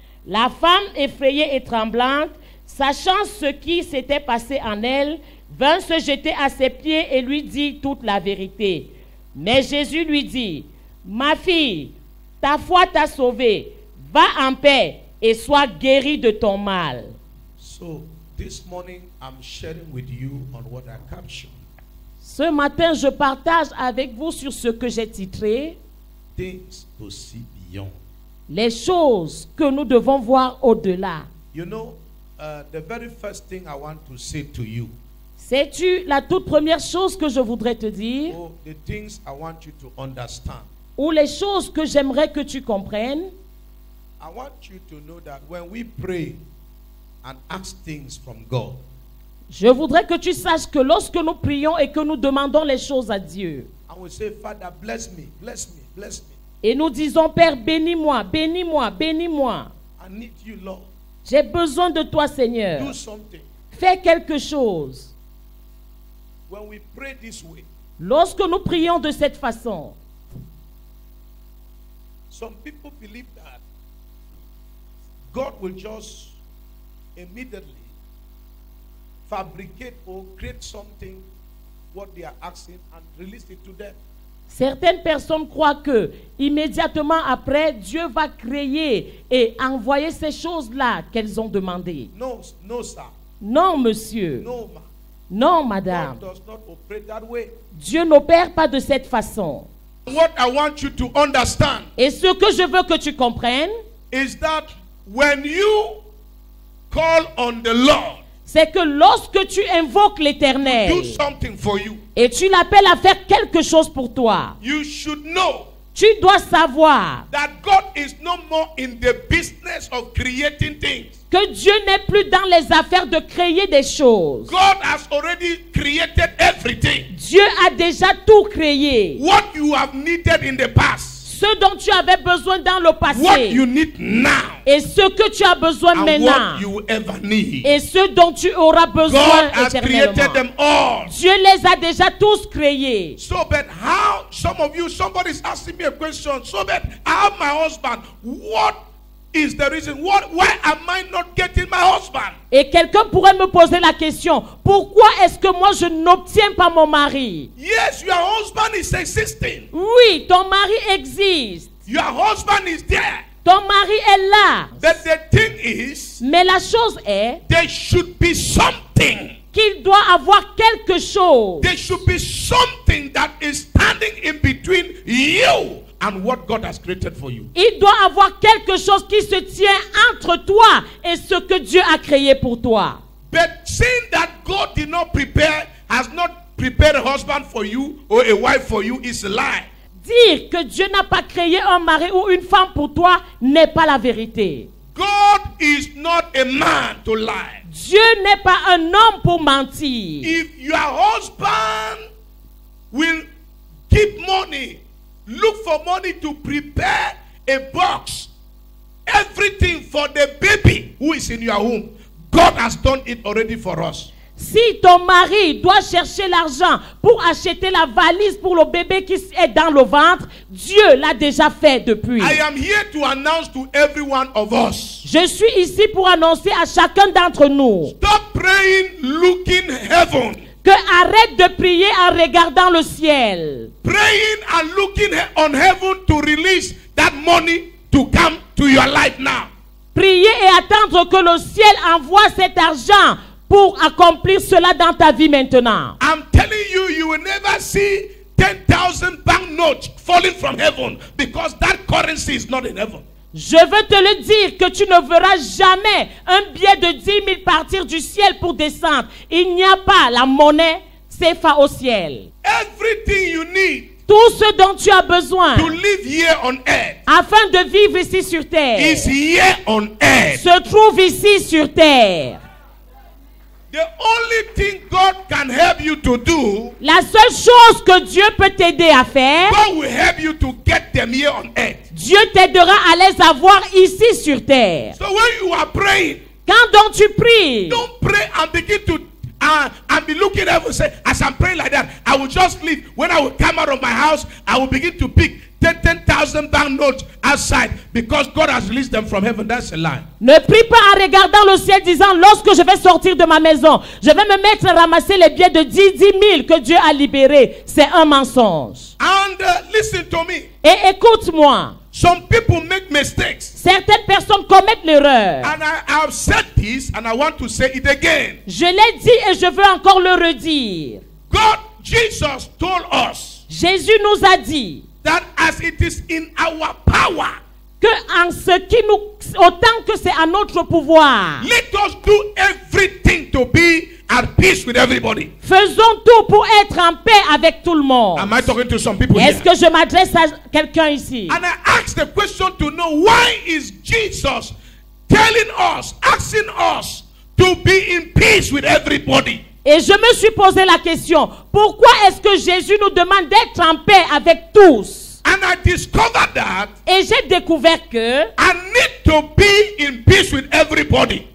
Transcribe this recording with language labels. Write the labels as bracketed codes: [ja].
[fr] La femme, effrayée et tremblante, sachant ce qui s'était passé en elle, vint se jeter à ses pieds et lui dit toute la vérité. Mais Jésus lui dit, « Ma fille, ta foi t'a sauvée. Va en paix et sois guérie de ton mal. » [en] So this morning I'm sharing with you on what I captured. [fr] Ce matin, je partage avec vous sur ce que j'ai titré [en] Things to see beyond. [fr] les choses que nous devons voir au-delà. [en] You know, the very first thing I want to say to you, [fr] Sais-tu la toute première chose que je voudrais te dire, [en] or the things I want you to understand. [fr] ou les choses que j'aimerais que tu comprennes? [en] I want you to know that when we pray and ask things from God, [fr] Je voudrais que tu saches que lorsque nous prions et que nous demandons les choses à Dieu, [en] I will say, Father, bless me, bless me, bless me. [fr] et nous disons, Père, bénis-moi, bénis-moi, bénis-moi. [en] I need you, Lord. [fr] J'ai besoin de toi, Seigneur. [en] Do something. [fr] Fais quelque chose. [en] When we pray this way, [fr] Lorsque nous prions de cette façon, [en] some people believe that God will just immediately fabricate or create something, what they are asking, and release it to them. [fr] certaines personnes croient que immédiatement après, Dieu va créer et envoyer ces choses-là qu'elles ont demandées. [en] No, no, sir. [fr] Non, monsieur. [en] No, ma. [fr] Non, madame. [en] God does not operate that way. [fr] Dieu n'opère pas de cette façon. [en] What I want you to understand [fr] Et ce que je veux que tu comprennes, [en] is that when you call on the Lord, [fr] c'est que lorsque tu invoques [en] do [fr] l'Éternel [en] something for you, [fr] et tu l'appelles à faire quelque chose pour toi, [en] you should know [fr] tu dois savoir [en] that God is no more in the business of creating things. [fr] que Dieu n'est plus dans les affaires de créer des choses. [en] God has already created everything. [fr] Dieu a déjà tout créé. [en] What you have needed in the past, [fr] Ce dont tu avais besoin dans le [en] what [fr] passé [en] you need now, [fr] et ce que tu as besoin [en] and [fr] maintenant [en] what you will ever need. [fr] et ce dont tu auras besoin [en] God has created [fr] éternellement. [en] them all. [fr] Dieu les a déjà tous créés. [en] So, but how, some of you, somebody's asking me a question. So, but I have my husband. What is the reason? Why am I not getting my husband? [fr] Et quelqu'un pourrait me poser la question, pourquoi est-ce que moi je n'obtiens pas mon mari? [en] Yes, your husband is existing. [fr] Oui, ton mari existe. [en] Your husband is there. [fr] Ton mari est là. [en] But the thing is, [fr] Mais la chose est [en] there should be something. [fr] qu'il doit avoir quelque chose. [en] There should be something that is standing in between you and what God has created for you. [fr] Il doit avoir quelque chose qui se tient entre toi et ce que Dieu a créé pour toi. [en] But saying that God did not prepare, has not prepared a husband for you or a wife for you is a lie. [fr] Dire que Dieu n'a pas créé un mari ou une femme pour toi n'est pas la vérité. [en] God is not a man to lie. [fr] Dieu n'est pas un homme pour mentir. [en] If your husband will keep money, look for money to prepare a box, everything for the baby who is in your womb, God has done it already for us. [fr] Si ton mari doit chercher l'argent pour acheter la valise pour le bébé qui est dans le ventre, Dieu l'a déjà fait depuis. [en] I am here to announce to every one of us. [fr] Je suis ici pour annoncer à chacun d'entre nous [en] Stop praying looking heaven. [fr] que arrête de prier en regardant le ciel. [en] Praying and looking on heaven to release that money to come to your life now. [fr] Prier et attendre que le ciel envoie cet argent pour accomplir cela dans ta vie maintenant. [en] I'm telling you, you will never see 10,000 banknotes falling from heaven because that currency is not in heaven. [fr] Je veux te le dire que tu ne verras jamais un billet de 10 000 partir du ciel pour descendre. Il n'y a pas la monnaie CFA au ciel. [en] Everything you need [fr] Tout ce dont tu as besoin [en] to live here on earth [fr] afin de vivre ici sur terre [en] is here on earth. [fr] se trouve ici sur terre. [en] The only thing God can help you to do, [fr] La seule chose que Dieu peut t'aider à faire, [en] God will help you to get them here on earth. [fr] Dieu t'aidera à les avoir ici sur terre. [en] So when you are praying, [fr] Quand donc tu pries, [en] don't pray and begin to and be looking up and say, as I'm praying like that, I will just leave. When I will come out of my house, I will begin to pick 10,000 banknotes outside because God has released them from heaven. That's a lie. [fr] ne prie pas en regardant le ciel disant, lorsque je vais sortir de ma maison, je vais me mettre à ramasser les billets de 10 000 que Dieu a libérés. C'est un mensonge. [en] And listen to me. [fr] Et écoute-moi, [en] Some people make mistakes. [fr] certaines personnes commettent l'erreur. [en] And I have said this and I want to say it again. [fr] Je l'ai dit et je veux encore le redire. [en] God, Jesus told us [fr] Jésus nous a dit [en] that as it is in our power, [fr] que en ce qui nous, autant que c'est à notre pouvoir, [en] let us do everything to be at peace with everybody. [fr] faisons tout pour être en paix avec tout le monde. [en] Am I talking to some people here? [fr] Est-ce que je m'adresse à quelqu'un ici? [en] And I asked the question to know, why is Jesus telling us, asking us to be in peace with everybody? [fr] Et je me suis posé la question, pourquoi est-ce que Jésus nous demande d'être en paix avec tous? [en] And I discovered that [fr] Et j'ai découvert que [en] I need to be in peace with everybody